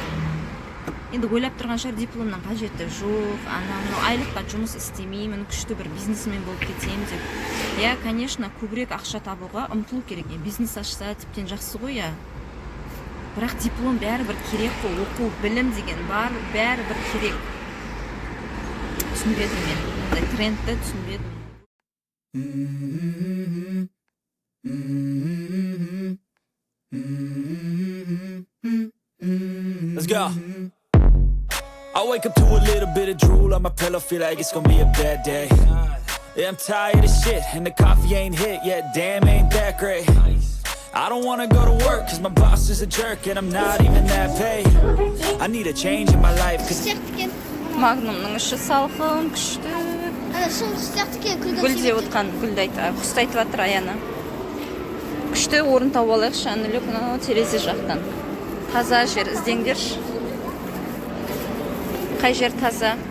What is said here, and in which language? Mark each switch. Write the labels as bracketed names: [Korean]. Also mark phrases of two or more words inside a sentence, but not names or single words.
[Kazakh] Енді ойлап тұрған шығар, дипломның қажеті жоқ, анау айлыққа жұмыс істемеймін, күшті бір бизнесмен болып кетемін деп. Я, конечно, көбірек ақша табуға ұмтылу керек. Бизнес ашса тіптен жақсы ғой, я. Бірақ диплом бәрібір керек қой, оқу, білім деген бар, бәрібір керек. Түсінбедім мен, ондай трендті түсінбедім. [English] Let's go. I wake up to a little bit of drool on my pillow, feel like it's gonna be a bad day. Yeah, I'm tired of shit, and the coffee ain't hit yet, damn, ain't that great. I don't wanna go to work, cause my boss is a jerk, and I'm not even that paid. I need a change in my life, cause [Kazakh] Магнумның іші салқын, күшті. Гүл деп отқан, гүлді құсты айтып жатыр Аяна. Күшті орын тауып алайықшы, Аннелік, терезе жақтан. Таза жер іздеңдерші. Қай жер таза?